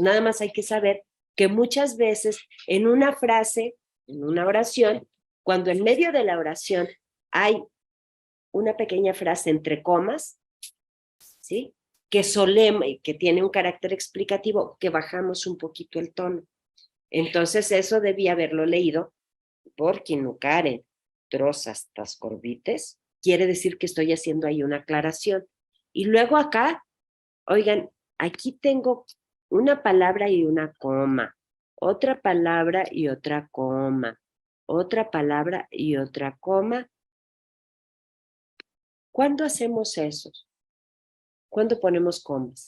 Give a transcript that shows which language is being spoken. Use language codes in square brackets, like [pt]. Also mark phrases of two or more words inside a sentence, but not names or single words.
[es] Nada más hay que saber que muchas veces en una frase, en una oración, cuando en medio de la oración hay una pequeña frase entre comas, ¿sí? Que tiene un carácter explicativo, que bajamos un poquito el tono. Entonces eso debía haberlo leído por quinucaren, trozas, tascorbites, quiere decir que estoy haciendo ahí una aclaración. Y luego acá, oigan, aquí tengo una palabra y una coma, otra palabra y otra coma, otra palabra y otra coma. ¿Cuándo hacemos eso? ¿Cuándo ponemos comas?